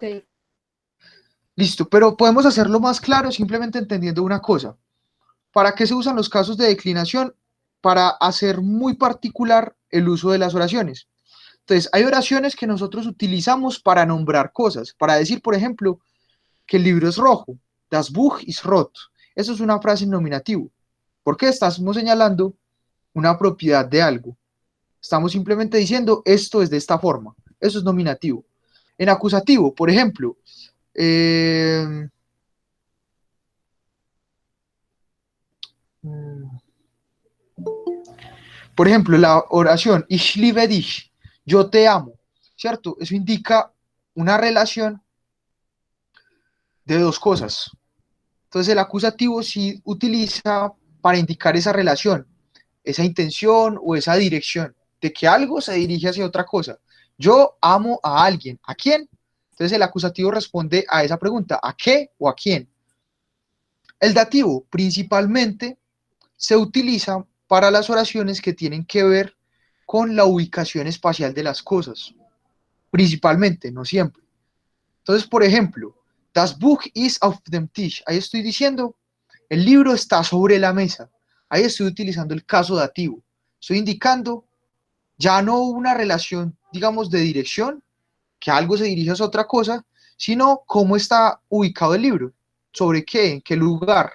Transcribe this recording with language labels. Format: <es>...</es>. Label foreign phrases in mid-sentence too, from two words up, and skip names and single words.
<es>Listo, pero podemos hacerlo más claro simplemente entendiendo una cosa. ¿Para qué se usan los casos de declinación? Para hacer muy particular el uso de las oraciones. Entonces, hay oraciones que nosotros utilizamos para nombrar cosas, para decir, por ejemplo, que el libro es rojo.</es> <de>Das Buch ist rot.</de> <es>Eso es una frase en nominativo. ¿Por qué? Estamos señalando una propiedad de algo. Estamos simplemente diciendo esto es de esta forma. Eso es nominativo. En acusativo, por ejemplo, eh, por ejemplo, la oración</es> <de>Ich liebe dich,</de> <es>yo te amo, ¿cierto? Eso indica una relación de dos cosas. Entonces el acusativo sí utiliza para indicar esa relación, esa intención o esa dirección de que algo se dirige hacia otra cosa. Yo amo a alguien. ¿A quién? Entonces el acusativo responde a esa pregunta, ¿a qué o a quién? El dativo principalmente se utiliza para las oraciones que tienen que ver con la ubicación espacial de las cosas, principalmente, no siempre. Entonces, por ejemplo,</es> <de>das Buch ist auf dem Tisch.</de> <es>Ahí estoy diciendo, el libro está sobre la mesa. Ahí estoy utilizando el caso dativo. Estoy indicando ya no una relación, digamos, de dirección, que algo se dirige hacia otra cosa, sino cómo está ubicado el libro, sobre qué, en qué lugar.</es>